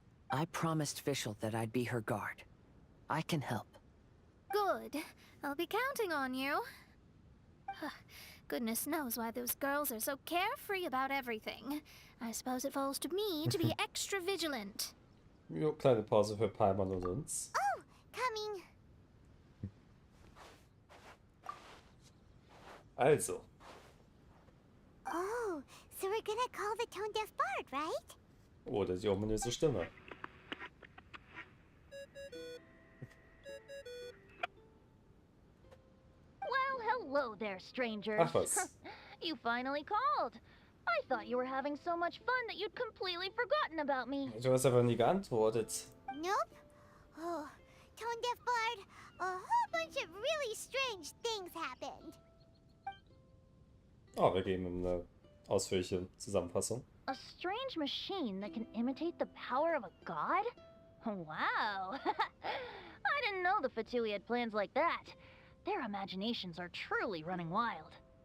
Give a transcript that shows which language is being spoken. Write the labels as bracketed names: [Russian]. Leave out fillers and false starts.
[English] I promised Fischl that I'd be her guard. I can help. Good. I'll be counting on you. Goodness knows why those girls are so carefree about everything. I suppose it falls to me to be extra vigilant. [German] Ja, kleine Pause für Paimon und uns. [English] Oh, coming. [German] Also, [English] Oh, so we're gonna call the tone-deaf bard, right? [German] oder die ominöse Stimme. [English] Well, hello there, strangers. [German] Ach was. [English] You finally called. I thought you were having so much fun that you'd completely forgotten about me. [German] Du hast aber nie geantwortet. [English] Nope. Oh, tone-deaf bard, a whole bunch of really strange things happened. [German] Oh, wir geben ihm eine ausführliche Zusammenfassung. [English] A strange machine that can imitate the power of a god? Wow. I didn't know the Fatui had plans like that. Their imaginations are truly running wild.